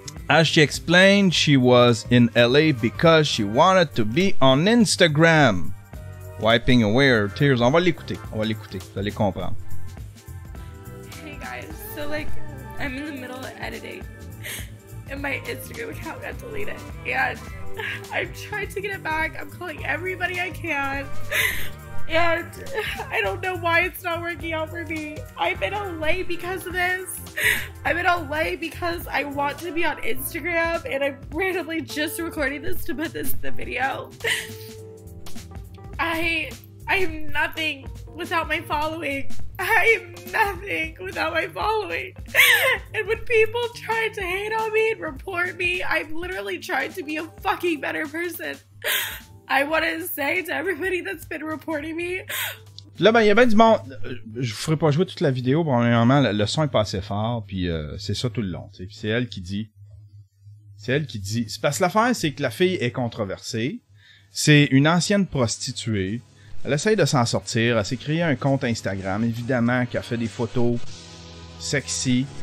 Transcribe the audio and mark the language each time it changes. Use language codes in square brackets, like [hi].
[en] As she explained, she was in LA because she wanted to be on Instagram. Wiping away her tears. [fr] On va l'écouter, vous allez comprendre. [en] Hey guys, so like, I'm in the middle of editing, and my Instagram account got deleted, and I'm trying to get it back. I'm calling everybody I can, and I don't know why it's not working out for me. I'm in LA because of this. I'm in LA because I want to be on Instagram, and I'm randomly just recording this to put this in the video. I am nothing without my following. I am nothing without my following. And when people try to hate on me and report me, I'm literally trying to be a fucking better person. I want to say to everybody that's been reporting me. [fr] Là, ben, il y a bien du monde. Je ferai pas jouer toute la vidéo. Premièrement, le son est pas assez fort, puis c'est ça tout le long. Puis c'est elle qui dit. C'est parce que l'affaire, c'est que la fille est controversée. C'est une ancienne prostituée. Elle essaye de s'en sortir. Elle s'est créé un compte Instagram, évidemment, qui a fait des photos sexy.